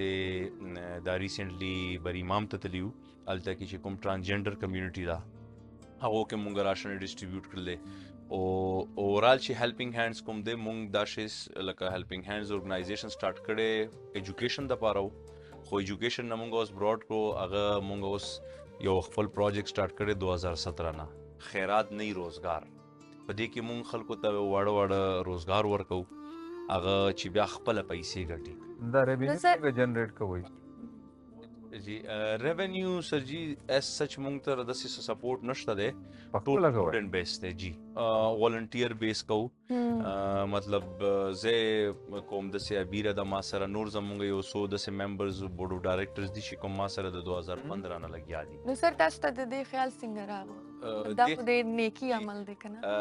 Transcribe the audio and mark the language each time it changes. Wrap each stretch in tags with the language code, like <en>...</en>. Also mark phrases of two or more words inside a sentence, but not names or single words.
<ps>داسې دا ریسنټلی بر امام ته تلیو هلته کې چې کوم</ps> <en>transgender community</en> <ps>ده هغو کې مونږ</ps> <en>ration distribute</en> <ps>کړلی او اورال چې هیلپینګ هینډز کوم دی مونږ دا شی لکه هیلپینګ هینډز ارګنایزیشن سٹارټ کړی ایجوکیشن دپاره خو ایجوکیشن نه مونږ اوس براډ کړو هغه مونږ اوس یو خپل</ps> <en>project start</en> <ps>کړی 2017 نه خیرات نه روزګار په دې کې مونږ خلکو ته واړه واړه روزګار ورکو هغه چې بیا خپل پیسې ګټي دا ریونیو څنګه جنریټ کوئ جی ریونیو سر جی</ps> <en>as such</en> <ps>مونږ ته داسې سپورټ نشته دی ټول</ps> <en>student base</en> <ps>دی جی</ps> <en>volunteer base</en> <ps>کوو مطلب زه کوم داسې بیره د ما سره نور زمونږ یو څو داسې</ps> <en>members board of directors</en> <ps>دي چې کوم ما سره د 2015 نه لګیا دي نو سر تاسو ته د دې خیال څنګه راغو دا خو د نیکی عمل دی که نه</ps>